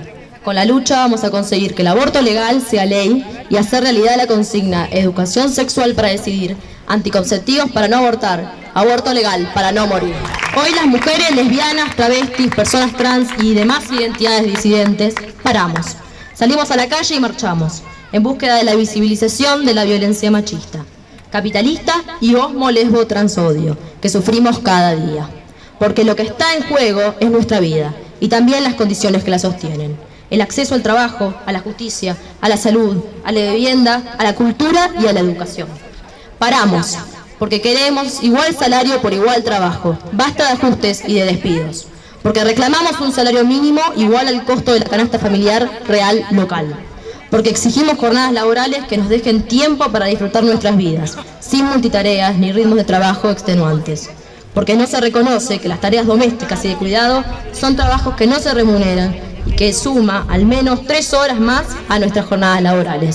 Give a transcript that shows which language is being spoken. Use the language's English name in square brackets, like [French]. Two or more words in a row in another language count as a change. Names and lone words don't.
[Spanish] Con la lucha vamos a conseguir que el aborto legal sea ley y hacer realidad la consigna educación sexual para decidir, anticonceptivos para no abortar, aborto legal para no morir. Hoy las mujeres lesbianas, travestis, personas trans y demás identidades disidentes paramos. Salimos a la calle y marchamos en búsqueda de la visibilización de la violencia machista, capitalista y osmo lesbo transodio que sufrimos cada día. Porque lo que está en juego es nuestra vida y también las condiciones que la sostienen. El acceso al trabajo, a la justicia, a la salud, a la vivienda, a la cultura y a la educación. Paramos, porque queremos igual salario por igual trabajo, basta de ajustes y de despidos, porque reclamamos un salario mínimo igual al costo de la canasta familiar real local, porque exigimos jornadas laborales que nos dejen tiempo para disfrutar nuestras vidas, sin multitareas ni ritmos de trabajo extenuantes, porque no se reconoce que las tareas domésticas y de cuidado son trabajos que no se remuneran y que suma al menos 3 horas más a nuestras jornadas laborales.